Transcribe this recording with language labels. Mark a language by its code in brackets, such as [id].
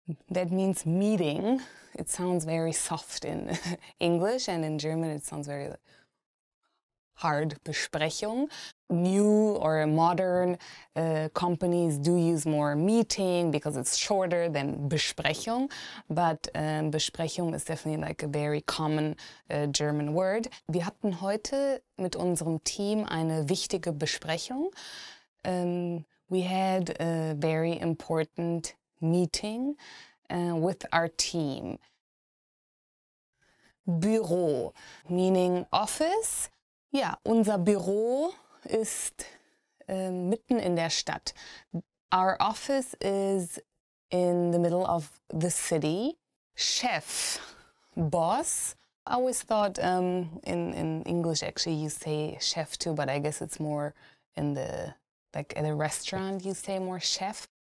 [en] That means meeting. It sounds very soft in English, and in German it sounds very hard. Besprechung. New or modern companies do use more meeting because it's shorter than Besprechung, but Besprechung is definitely a very common German word. [de] Wir hatten heute mit unserem Team eine wichtige Besprechung. [en] We had a very important meeting with our team. Büro, meaning office. [de] Ja, unser Büro ist mitten in der Stadt. [en] Our office is in the middle of the city. Chef, boss. I always thought in English actually you say chef too, but I guess it's more in the, at a restaurant you say more chef.